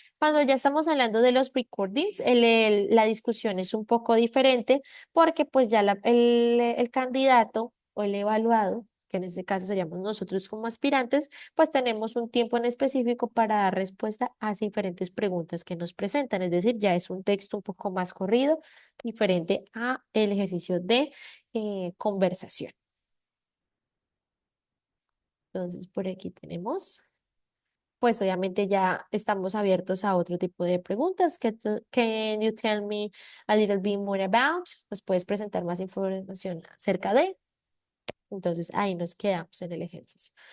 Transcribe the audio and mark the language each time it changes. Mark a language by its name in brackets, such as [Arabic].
[Spanish] Cuando ya estamos hablando de los recordings, la discusión es un poco diferente porque pues ya el candidato o el evaluado, que en este caso seríamos nosotros como aspirantes, pues tenemos un tiempo en específico para dar respuesta a diferentes preguntas que nos presentan. Es decir, ya es un texto un poco más corrido, diferente a el ejercicio de conversación. Entonces, por aquí tenemos. pues obviamente ya estamos abiertos a otro tipo de preguntas. [English] Can you tell me a little bit more about? [Spanish] ¿Nos puedes presentar más información acerca de? Entonces ahí nos quedamos en el ejercicio.